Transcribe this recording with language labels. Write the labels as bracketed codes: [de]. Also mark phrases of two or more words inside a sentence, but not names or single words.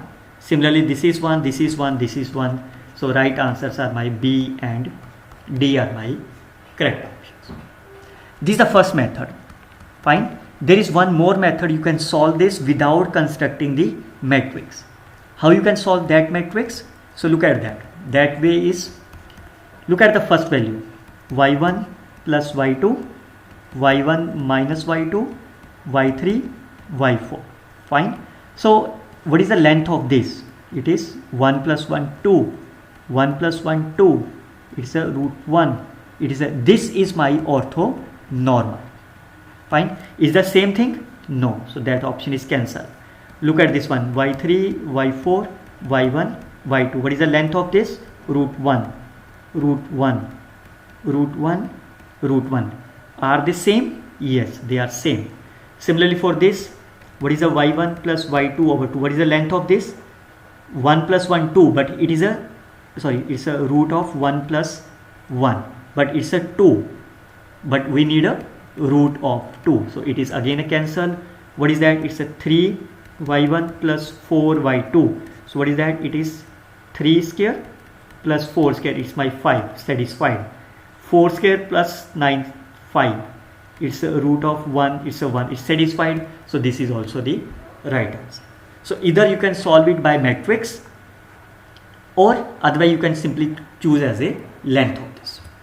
[en] Similarly, this is 1, this is 1, this is 1. So right answers are my B and D are my correct options. This is the first method. Fine. There is one more method you can solve this without constructing the matrix. How you can solve that matrix? So look at that. That way is, look at the first value. y1 plus y2, y1 minus y2, y3, y4. Fine. So what is the length of this? It is 1 plus 1, 2. 1 plus 1, 2. It's a root 1. This is my orthonormal. Fine. Is the same thing? No. So that option is cancelled. Look at this one. y3, y4, y1, y2. What is the length of this? Root 1. Root 1. Root 1. Root 1. Are they same? Yes, they are same. Similarly for this, what is the y1 plus y2 over 2? What is the length of this? 1 plus 1, 2. But it is a, it's a root of 1 plus 1. But it's a 2. But we need a root of 2. So it is again a cancel. What is that? It's a 3 y1 plus 4 y2. So what is that? It is 3 square plus 4 square. It's my 5. Satisfied. 4 square plus 9, 5. It's a root of 1. It's a 1. It's satisfied. So this is also the right answer. So either you can solve it by matrix, or otherwise you can simply choose as a length of this.